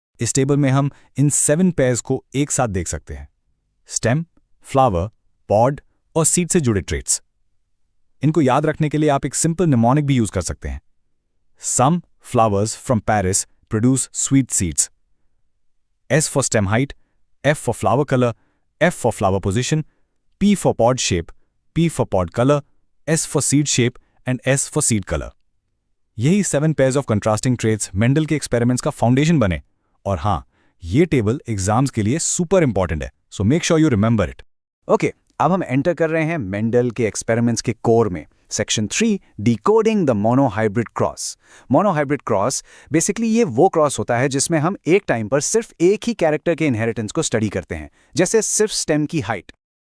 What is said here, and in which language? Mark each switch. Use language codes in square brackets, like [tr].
[hi] इस टेबल में हम इन 7 पेयर्स को एक साथ देख सकते हैं: स्टेम, फ्लावर, पॉड और सीड से जुड़े ट्रेट्स। इनको याद रखने के लिए आप एक सिंपल निमोनिक भी यूज कर सकते हैं। [en] Some flowers from Paris produce sweet seeds. S for stem height, F for flower color, F for flower position, P for pod shape, P for pod color, S for seed shape and S for seed colour. [hi] यही 7 pairs of contrasting traits Mendel के experiments का foundation बने। और हाँ, ये table exams के लिए super important है, [en] So make sure you remember it. [hi] Okay, अब हम एंटर कर रहे हैं मेंडल के एक्सपेरिमेंट्स के कोर में। [en] Section 3, decoding the monohybrid cross. [hi] Monohybrid cross basically ये वो क्रॉस होता है जिसमें हम एक टाइम पर सिर्फ एक ही कैरेक्टर के इनहेरिटेंस को स्टडी करते हैं, जैसे सिर्फ स्टेम की हाइट।